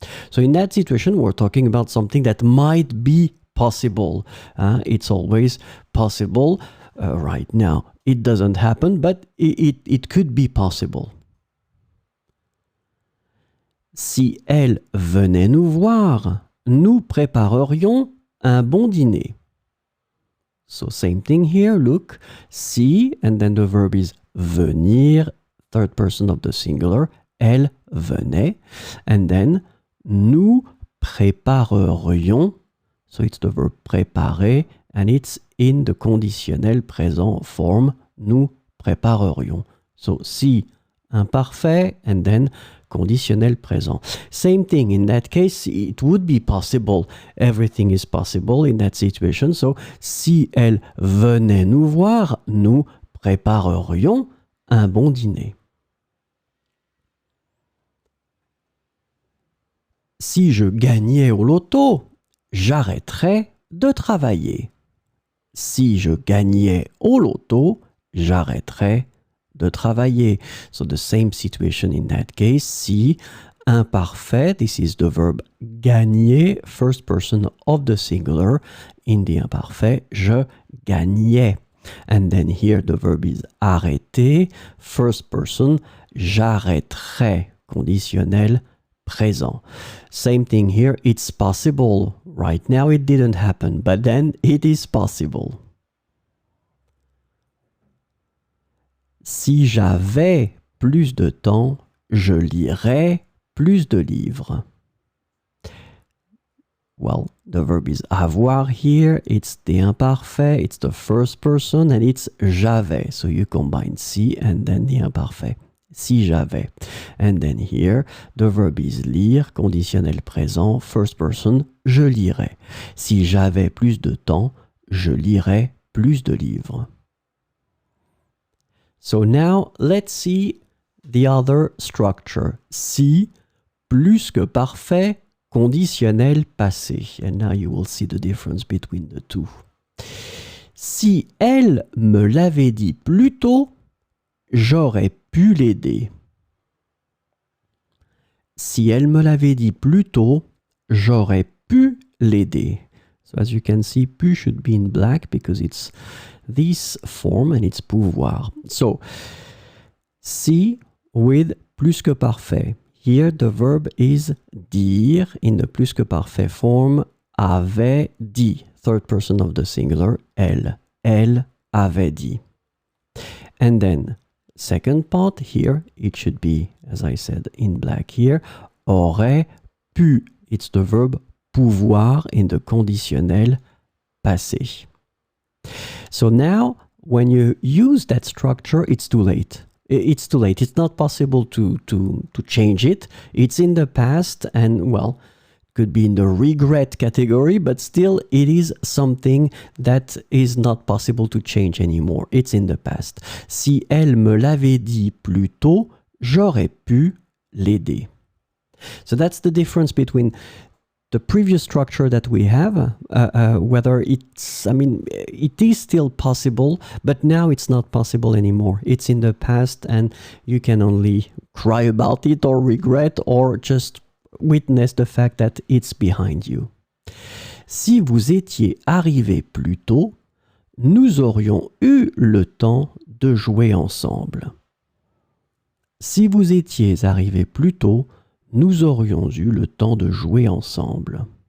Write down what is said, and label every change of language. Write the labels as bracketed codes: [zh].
[en] So in that situation, we're talking about something that might be possible. It's always possible. Right now, it doesn't happen, but it could be possible. [fr] Si elle venait nous voir, nous préparerions un bon dîner. [en] So same thing here, look, si, and then the verb is venir, third person of the singular, [fr] elle venait, [en] and then [fr] nous préparerions, [en] so it's the verb préparer, and it's in the conditionnel présent form, nous préparerions. So si, imparfait, and then conditionnel présent. Same thing, in that case, it would be possible. Everything is possible in that situation. [fr] So, si elle venait nous voir, nous préparerions un bon dîner. Si je gagnais au loto, j'arrêterais de travailler. Si je gagnais au loto, j'arrêterais de travailler. [en] So the same situation in that case. Si, imparfait, this is the verb gagner, first person of the singular. In the imparfait, [fr] je gagnais. [en] And then here the verb is arrêter, first person, [fr] j'arrêterais, [en] conditionnel présent. Same thing here, it's possible. Right now it didn't happen, but then it is possible. [fr] Si j'avais plus de temps, je lirais plus de livres. [en] Well, the verb is avoir here. It's the imparfait. It's the first person, and it's [fr] j'avais. [en] So you combine si and then the imparfait. [fr] Si j'avais. [en] And then here, the verb is lire, conditionnel présent, first person, [fr] je lirais. Si j'avais plus de temps, je lirais plus de livres. [en] So now, let's see the other structure. [fr] Si, plus que parfait, conditionnel passé. [en] And now you will see the difference between the two. [fr] Si elle me l'avait dit plus tôt, j'aurais pu l'aider. Si elle me l'avait dit plus tôt, j'aurais pu l'aider. [en] So as you can see, pu should be in black because it's this form and it's pouvoir. So, si with plus que parfait. Here the verb is dire in the plus que parfait form, [fr] avait dit. [en] Third person of the singular, elle. [fr] Elle avait dit. [en] And then, second part here, it should be, as I said, in black here, [fr] aurait pu. [en] It's the verb pouvoir in the conditionnel passé. So now, when you use that structure, it's too late. It's too late. It's not possible to change it. It's in the past, and well, could be in the regret category, but still it is something that is not possible to change anymore. It's in the past. [fr] Si elle me l'avait dit plus tôt, j'aurais pu l'aider. [en] So that's the difference between the previous structure that we have, whether it's, it is still possible, but now it's not possible anymore. It's in the past and you can only cry about it or regret or just witness the fact that it's behind you. [fr] Si vous étiez arrivé plus tôt, nous aurions eu le temps de jouer ensemble. Si vous étiez arrivé plus tôt, nous aurions eu le temps de jouer ensemble.